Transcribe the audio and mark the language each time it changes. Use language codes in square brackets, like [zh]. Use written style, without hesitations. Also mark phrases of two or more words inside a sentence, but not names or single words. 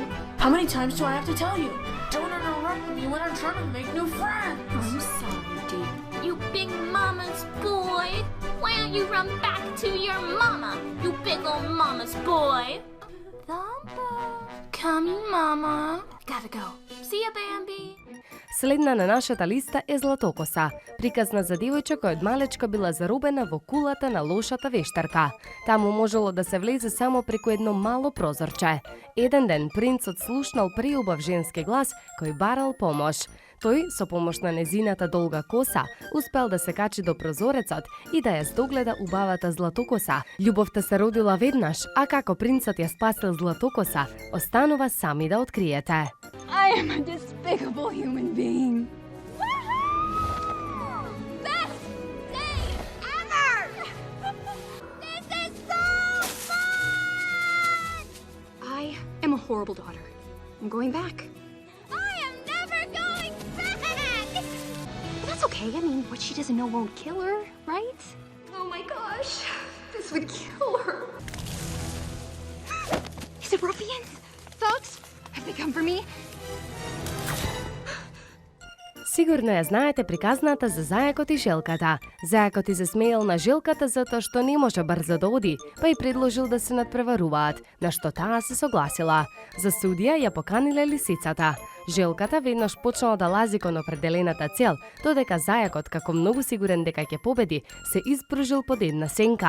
[en] How many times do I have to tell you? Don't interrupt me when I'm trying to make new friends. I'm sorry, dear. You big mama's boy. Why don't you run back to your mama, you big old mama's boy? Thumper. Coming, Mama. Gotta go. See ya, Bambi. [mk] Следна на нашата листа е Златокоса, приказна за девојче која од малечка била заробена во кулата на лошата вештарка. Таму можело да се влезе само преку едно мало прозорче. Еден ден принцот слушнал преубав женски глас кој барал помош. Тој, со помош на незината долга коса, успел да се качи до прозорецот и да ја здогледа убавата Златокоса. Љубовта се родила веднаш, а како принцот ја спасил Златокоса, останува сами да откриете. [en] I am a despicable human being. Best day ever! This is so fun! I am a horrible daughter. I'm going back. I am never going back! But that's okay. I mean, what she doesn't know won't kill her, right? Oh my gosh. This would kill her. Is it ruffians? Thugs? Have they come for me? [mk] Сигурно ја знаете приказната за зајакот и желката. Зајакот и се смеел на желката затоа што не може брзо да оди, па и предложил да се надпреваруваат, на што таа се согласила. За судија ја поканиле лисицата. Желката веднаш почнала да лази кон определената цел, додека зајакот, како многу сигурен дека ќе победи, се испружил под една сенка.